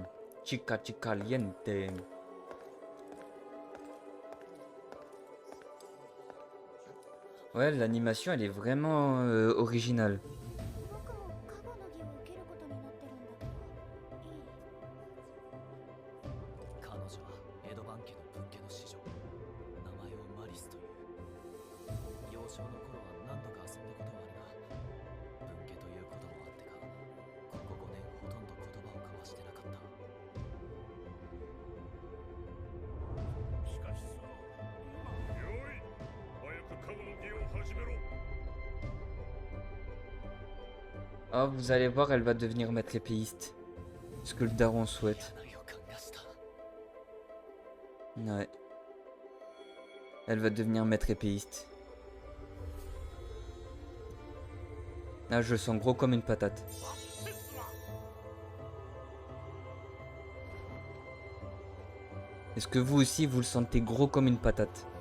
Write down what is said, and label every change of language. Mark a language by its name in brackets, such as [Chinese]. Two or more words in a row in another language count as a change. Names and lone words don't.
[Spanish] Chica caliente. [French] Ouais, l'animation elle est vraiment originale. [Japanese] 僕も過去の儀を受けることになってるんだけど、いい？彼女は江戸番家の分家の子女。名前をマリスという。幼少の頃は何度か遊んだことはあるが、分家ということもあってか、ここ5年ほとんど言葉を交わしてなかった。しかしさ。よい。早く過去の儀を始めろ。 [French] Ah, vous allez voir, elle va devenir maître épéiste. Ce que le daron souhaite. [Japanese] 嫌な予感がした。 [French] Ouais. Elle va devenir maître épéiste. Là, je le sens gros comme une patate. Est-ce que vous aussi, vous le sentez gros comme une patate?